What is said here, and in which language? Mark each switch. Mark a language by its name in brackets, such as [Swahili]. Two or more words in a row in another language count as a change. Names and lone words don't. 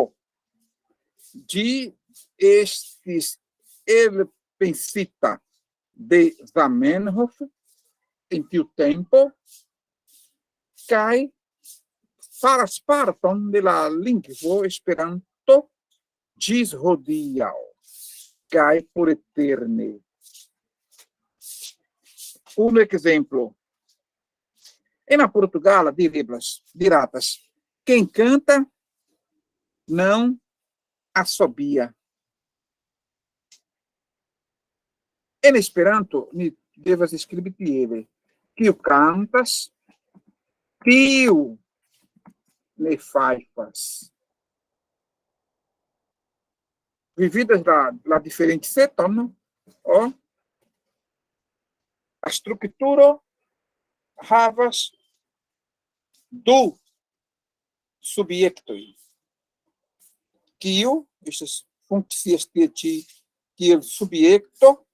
[Esperanto] Ĝi estis elpensita de Zamenhof en tiu tempo kaj faras parton de la lingvo Esperanto ĝis hodiaŭ kaj por eterne. Unu ekzemplo. En la Portugala diratas, [Portuguese] quem canta não assobia. [Esperanto] En Esperanto, ni devas skribi tiele: kiu kantas, tiu ne fajfas. Vi vidas la diferencecon, la strukturo havas du subjektoj, kiu estas funkcias tie ĉi kiel subjekto,